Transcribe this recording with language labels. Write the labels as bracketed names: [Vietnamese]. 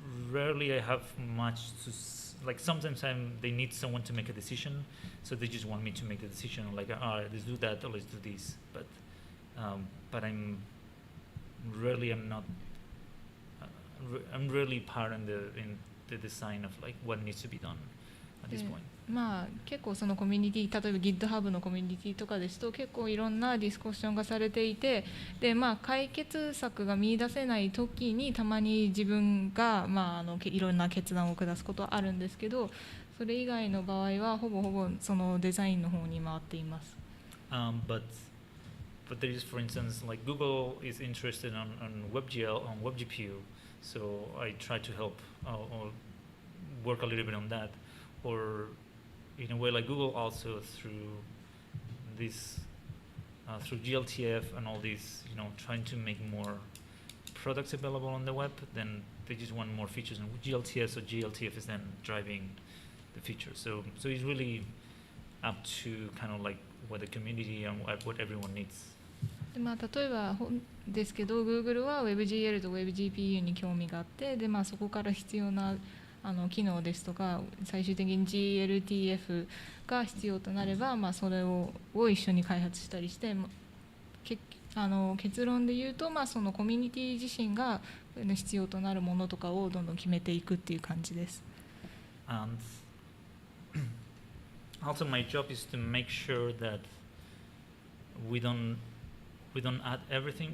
[English] rarely I have much to like sometimes they need someone to make a decision, so they just want me to make the decision like let's do that or let's do this, but I'm rarely part in the design of like what needs to be done at this point. [Japanese] 結構そのコミュニティ、例えば GitHub のコミュニティとかですと結構いろんなディスカッションがされていて、で解決策が見出せない時にたまに自分がいろんな決断を下すことはあるんですけど、それ以外の場合はほぼそのデザインの方に回っています。 [English] But but there is, for instance, like Google is interested on WebGL, on WebGPU, so I try to help or work a little bit on that. Or in a way like Google also through this, through GLTF and all these, trying to make more products available on the web, then they just want more features. And GLTF, so GLTF is then driving the features. So it's really up to kind of like what the community and what everyone needs. [Japanese] で例えばですけど Google は WebGL と WebGPU に興味があってで、そこから必要な機能ですとか最終的に GLTF が必要となれば、それを一緒に開発したりして結論で言うと、そのコミュニティ自身が必要となるものとかをどんどん決めていくっていう感じです。 [English] And also my job is to make sure that we don't add everything.